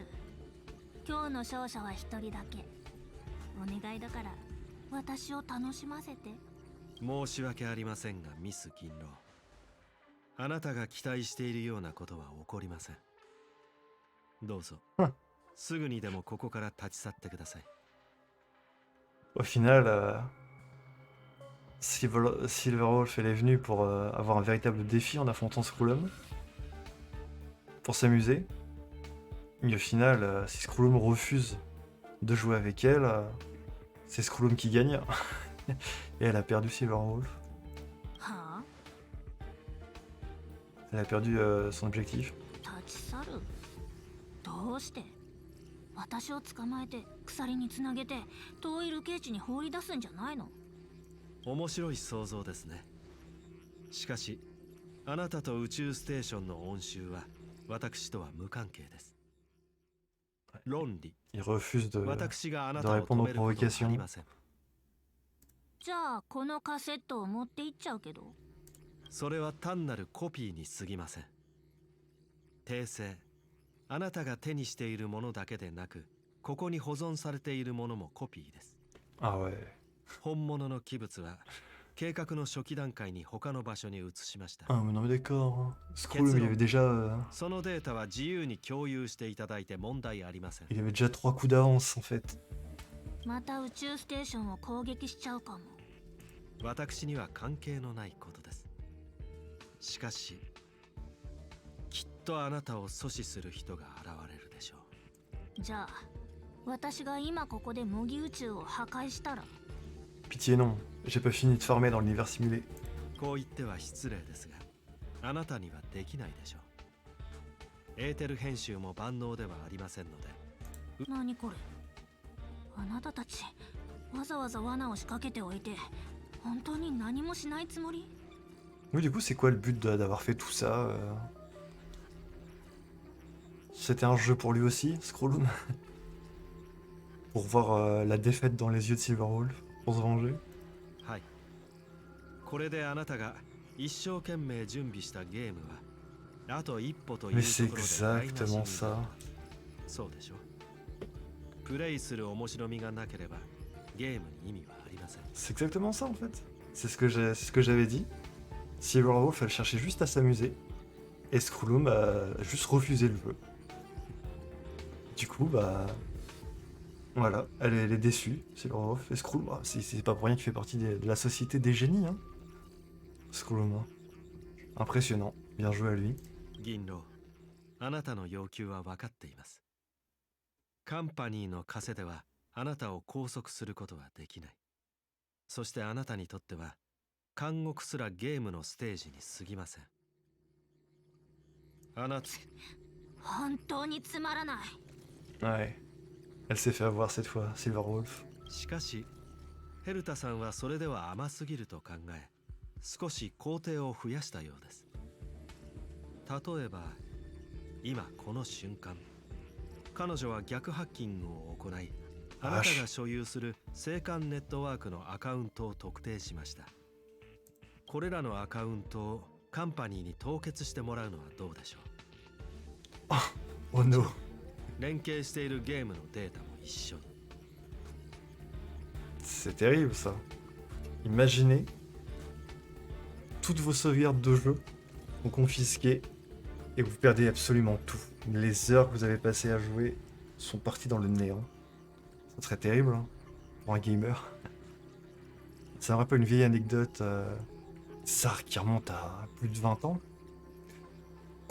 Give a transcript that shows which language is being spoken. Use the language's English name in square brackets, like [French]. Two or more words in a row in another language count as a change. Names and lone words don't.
[Japanese] 今日の勝者は一人だけ。お願いだから私を楽しませて。申し訳ありませんがミス銀狼、あなたが期待しているようなことは起こりません。どうぞすぐにでもここから立ち去ってください。 [French] Au final, Silverwolf, elle est venue pour avoir un véritable défi en affrontant Skrullum. Pour s'amuser. Et au final, si Skrullum refuse de jouer avec elle, c'est Skrullum qui gagne. Et elle a perdu Silverwolf. はあ、 Elle a perdu son objectif. [Japanese] 立ち去る？どうして？私を捕まえて鎖につなげて遠い流刑地に放り出すんじゃないの？面白い想像ですね。しかしあなたと宇宙ステーションの恩衆は私とは無関係です。論理、 [French] Il refuse de [Japanese] 私があな [French] de [Japanese] たを [French] répondre [Japanese] 止 [French] aux [Japanese] めることはありません。じゃあこのカセットを持って行っちゃうけど。それは単なるコピーに過ぎません。訂正、あなたが手にしているものだけでなく、ここに保存されているものもコピーです。 [French] Ah ouais. [Japanese] 本物の器物は計画の初期段階に他の場所に移しました。 [French] Ah mais non mais d'accord. Skrullum, il avait déjà, [Japanese] そのデータは自由に共有していただいて問題ありません。 [French] il avait déjà 3 coups d'avance en fait. [Japanese] また宇宙ステーションを攻撃しちゃうかも。私には関係のないことです。しかし、きっとあなたを阻止する人が現れるでしょう。じゃあ私が今ここで模擬宇宙を破壊したら？ [French] Pitié non, j'ai pas fini de farmer dans l'univers simulé. [Japanese] こう言っては失礼ですが、あなたにはできないでしょう。エーテル編集も万能ではありませんので。何これ？あなたたちわざわざ罠を仕掛けておいて本当に何もしないつもり？ [French] Oui, du coup, c'est quoi le but d'avoir fait tout ça C'était un jeu pour lui aussi, Skrullum. Pour voir la défaite dans les yeux de Silverwolf, pour se venger. [Japanese] はい。これであなたが一生懸命準備したゲームはあと一歩という [French] Mais [Japanese] ところ [French] c'est [Japanese] で台無し [French] exactement [Japanese] に [French] ça. [Japanese] そうでしょう。プレイする面白みがなければゲームに意味はありません。 [French] C'est exactement ça en fait. C'est ce que j'avais dit. Silverwolf, elle cherchait juste à s'amuser. Et Skrullum a juste refusé le jeu. Du coup, bah... Voilà, elle est déçue, Silverwolf. Et Skrullum, bah, c'est pas pour rien qu'il fait partie de la société des génies, hein. Skrullum, hein. Impressionnant. Bien joué à lui. [Japanese] 銀狼、あなたの要求は分かっています。カンパニーの枷ではあなたを拘束することはできない。そしてあなたにとっては監獄すらゲームのステージに過ぎません。あなた、本当につまらない。 [French] Ouais. Elle s'est fait avoir cette fois, Silverwolf. [Japanese] しかしヘルタさんはそれでは甘すぎると考え、少し工程を増やしたようです。例えば今この瞬間、彼女は逆ハッキングを行い、あなたが所有する青函ネットワークのアカウントを特定しました。これらのアカウントをカンパニーに凍結してもらうのはどうでしょう。 [English] Oh no. [Japanese] 連携しているゲームのデータも一緒に。 [French] C'est terrible ça. Imaginez, toutes vos sauvegardes de jeu sont confisquées et vous perdez absolument tout. Les heures que vous avez passées à jouer sont parties dans le néant. Ça serait terrible hein, pour un gamer. Ça me rappelle une vieille anecdote, ça qui remonte à plus de 20 ans.